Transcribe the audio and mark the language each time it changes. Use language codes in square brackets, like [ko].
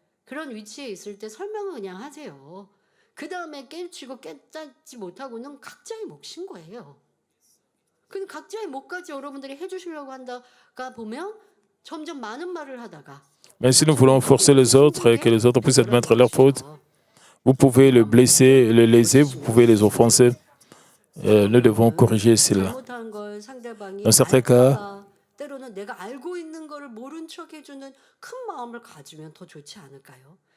[ko] 그런 위치에 있을 때 설명을 그냥 하세요. 그 다음에 깨우치고 깨닫지 못하고는 각자의 몫인 거예요. 근데 각자의 몫까지 여러분들이 해주시려고 한다가 보면 점점 많은 말을 하다가. [fr] Mais si nous voulons forcer les autres et que les autres puissent admettre leurs fautes, vous pouvez le blesser, le léser, vous pouvez les offenser. Nous devons corriger cela. Dans certains cas, [ko] 때로는 내가 알고 있는 것을 모른 척 해주는 큰 마음을 가지면 더 좋지 않을까요?